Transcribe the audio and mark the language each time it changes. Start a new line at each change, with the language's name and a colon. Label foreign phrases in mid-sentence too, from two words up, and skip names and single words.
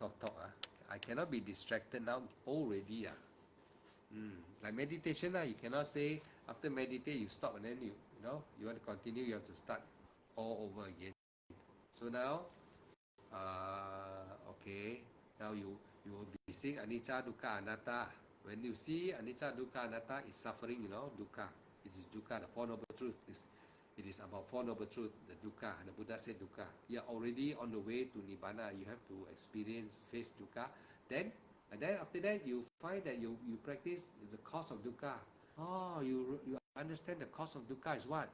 English: I cannot be distracted now already. Like meditation, you cannot say after meditate you stop and then you want to continue, you have to start all over again. So now, okay, now you will be seeing
Pali: anicca, dukkha, anatta.
English: When you see
Pali: anicca, dukkha, anatta,
English: is suffering, dukkha. It is dukkha, the Four Noble Truth. It is about Four Noble Truth, the dukkha. The Buddha said dukkha. You are already on the way to nibbana. You have to experience, face dukkha. And then after that, you find that you practice the cause of dukkha. Oh, you understand the cause of dukkha is what?